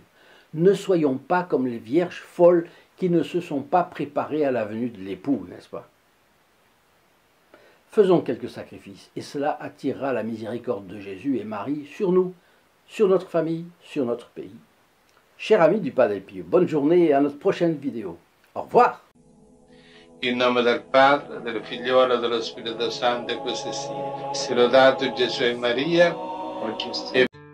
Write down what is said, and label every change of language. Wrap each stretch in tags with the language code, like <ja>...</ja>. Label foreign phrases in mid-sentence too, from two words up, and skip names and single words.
<fr>Ne soyons pas comme les vierges folles qui ne se sont pas préparées à la venue de l'époux, n'est-ce pas? Faisons quelques sacrifices, et cela attirera la miséricorde de Jésus et Marie sur nous, sur notre famille, sur notre pays. Chers amis du Padre Pio, bonne journée et à notre prochaine vidéo. Au revoir!</fr> <it>In nome del Padre, del Figliolo e dello Spirito Santo, e così sia. Sia lodato Gesù e Maria, e</it>